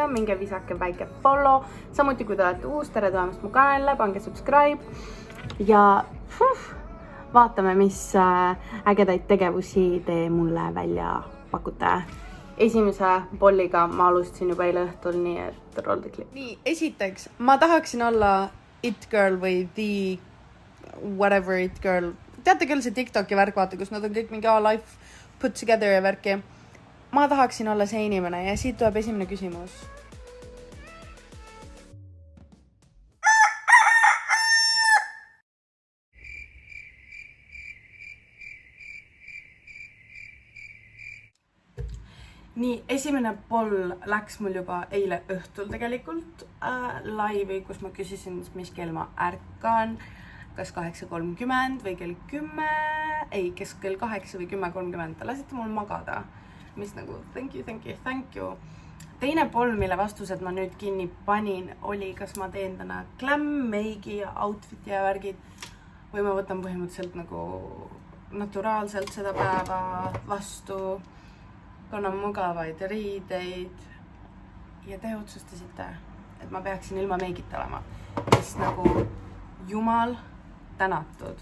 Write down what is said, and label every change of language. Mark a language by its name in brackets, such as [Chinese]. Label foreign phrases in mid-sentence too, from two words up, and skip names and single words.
[Estonian] Minge visake väike follow. Samuti kui te olete uus, tere tulemast mu kanalile, pange subscribe. Ja vaatame, mis ägedaid tegevusi te mulle välja pakute. Esimese polliga ma alustasin juba eile õhtul, nii et [English] roll the clip. [Estonian] Nii, esiteks, ma tahaksin olla [English] it girl [Estonian] või [English] the whatever it girl. [Estonian] Teate küll see TikToki värk, vaata, kus nad on kõik mingi [English] life put together [Estonian] ja värki. Ma tahaksin olla see inimene ja siit tuleb esimene küsimus. Nii, esimene poll läks mul juba eile õhtul tegelikult laivi, kus ma küsisin, mis kell ma ärkan, kas 8:30 või kell 10, ei, kes kell 8 või 10:30, lasite mul magada, mis nagu [English] thank you. [Estonian] Teine poll, mille vastused ma nüüd kinni panin, oli, kas ma teen täna glam, meigi ja outfiti ja värgid või ma võtan põhimõtteliselt nagu naturaalselt seda päeva vastu. Kannan mugavaid riideid ja te otsustasite, et ma peaksin ilma meigita olema, mis nagu jumal tänatud.